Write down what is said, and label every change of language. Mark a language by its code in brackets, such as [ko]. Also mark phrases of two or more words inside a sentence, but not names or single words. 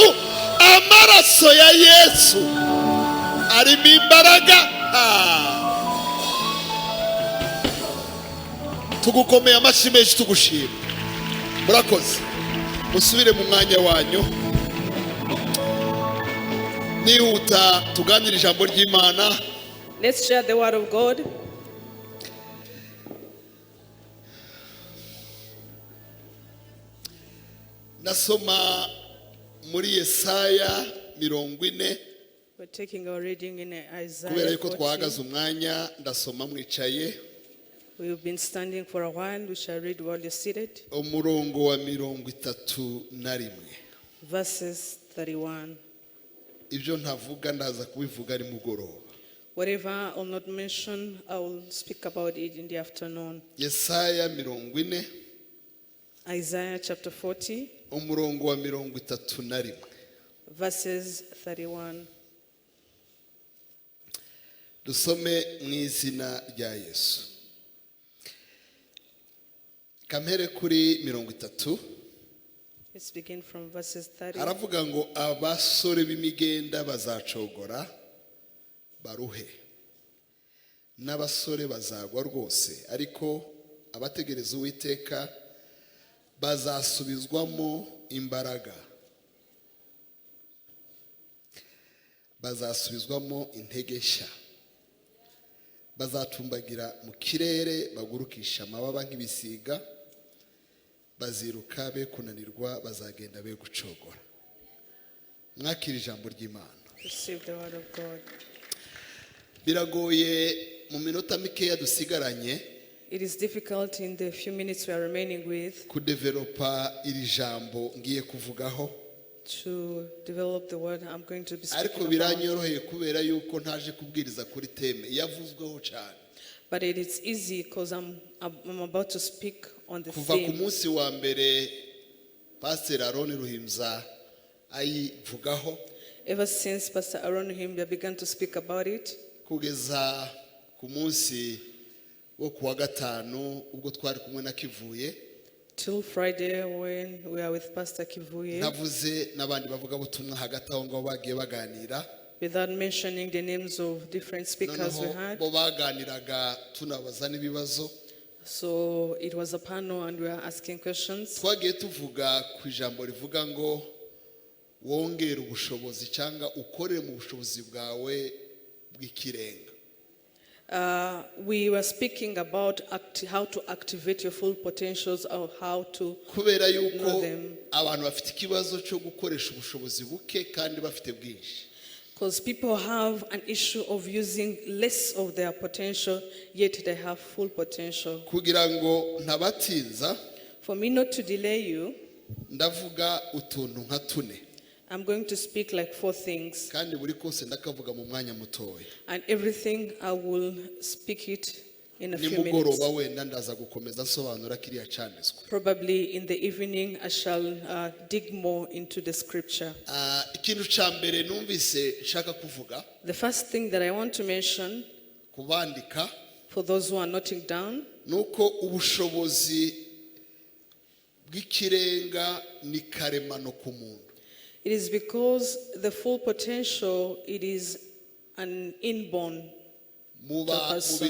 [rw] Amaraso ya Yesu arimo imbaraga. Tugukomeye amashyi menshi tugushima. Murakoze. Musubire mu mwanya wanyu. Nihuta tuganira ijambo ry'Imana. [en] Let's share the word of God. [rw] Nasoma muri Yesaya 40. [en] We're taking our reading in Isaiah [rw] Kubera yuko 40. twahagaze umwanya ndasoma mwicaye. [en] We've been standing for a while. We shall read while you're seated. [rw] Umurongo wa 31. [en] Verses 31. [rw] Ibyo ntavuga ndaza kubivuga ari mugoroba. [en] Whatever I'll not mention, I will speak about it in the afternoon. [rw] Yesaya 40. [en] Isaiah chapter 40. [rw] Umurongo wa 31. [en] Verses 31. [rw] Dusome mu izina rya Yesu. Kamere kuri 30. [en] Let's begin from verses 30. [rw] Aravuga ngo abasore b'imigenda bazacogora baruhe, n'abasore bazagwa rwose, ariko abategereza Uwiteka bazasubizwamo imbaraga, bazasubizwamo intege nshya, bazatumbagira mu kirere bagurukisha amababa nk'ibisiga, baziruka be kunanirwa, bazagenda be gucogora. Mwakira ijambo ry'Imana. [en] Receive the word of God. [rw] Biragoye mu minota mikeya dusigaranye. [en] It is difficult in the few minutes we are remaining with [rw] kudevelopa iri jambo ngiye kuvugaho. [en] To develop the word I'm going to be speaking [rw] ariko biranyoroheye kubera yuko ntaje kubwiriza kuri teme yavuzweho cyane. [en] But it is easy because I'm about to speak on the [rw] kuva ku [en] theme. [rw] munsi wa mbere Pastor Aaron Ruhimza ayivugaho. [en] Ever since Pastor Aaron Ruhimza began to speak about it, [rw] kugeza ku munsi wo kuwa gatanu ubwo twari kumwe na Kivuye. [en] Till Friday when we are with Pastor Kivuye. [rw] Navuze n'abandi bavuga butumwa hagati aho ngo bagiye baganira. [en] Without mentioning the names of different speakers we had. [rw] Bo baganiraga tunabaza n'ibibazo. [en] So it was a panel and we were asking questions. [rw] Twagiye tuvuga ku ijambo rivuga ngo wongera ubushobozi cyangwa ukorere mu bushobozi bwawe bw'ikirenga. [en] We were speaking about how to activate your full potentials or how to [rw] kubera yuko abantu bafite ikibazo cyo gukoresha ubushobozi buke kandi bafite bwinshi. [en] Because people have an issue of using less of their potential, yet they have full potential. [rw] Kugira ngo ntabatinza, [en] for me not to delay you, [rw] ndavuga utuntu nka tune. [en] I'm going to speak like 4 things. [rw] Kandi buri kose ndakavuga mu mwanya mutoya. [en] And everything I will speak it in a few minutes. [rw] Nimugoroba wenda ndaza gukomeza nsobanura kiriya cyanditswe. [en] Probably in the evening I shall dig more into the scripture. [rw] Ikintu cya mbere numvise nshaka kuvuga. [en] The first thing that I want to mention, [rw] kubandika, [en] for those who are noting down, [rw] nuko ubushobozi bw'ikirenga ni karemano ku muntu. [en] It is because the full potential, it is an inborn person.